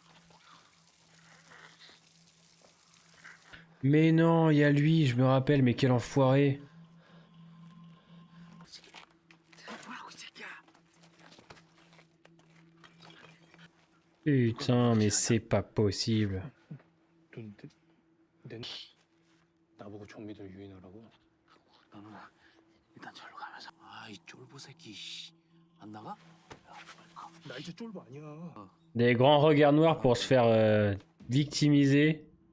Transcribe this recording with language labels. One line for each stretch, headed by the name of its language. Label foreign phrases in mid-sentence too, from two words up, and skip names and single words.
French: Mais non, il y a lui, je me rappelle, mais quel enfoiré. Putain, mais c'est pas possible.
Korean: 나보고 좀비들 유인하라고? 너는 일단 절로 가면서 아이 쫄보 새끼 안 나가? 나 이제 쫄보 아니야.
French: Des grands regards noirs pour se faire victimiser.